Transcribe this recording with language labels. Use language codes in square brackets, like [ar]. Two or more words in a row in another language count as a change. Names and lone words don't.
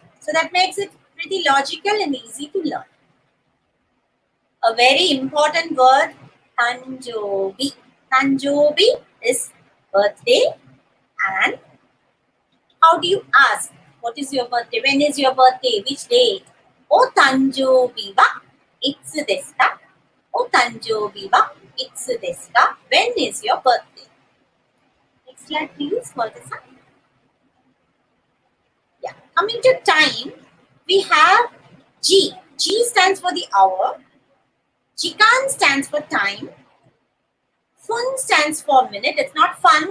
[en] So that makes it pretty logical and easy to learn. A very important word, Tanjobi. Tanjobi is birthday. And how do you ask? What is your birthday? When is your birthday? Which date? [ja] お誕生日はいつですか? お誕生日はいつですか? [en] When is your birthday? Next slide, please, Walter-san. Yeah. Coming to time, we have G. G stands for the hour. Jikan stands for time. Fun stands for minute. It's not fun.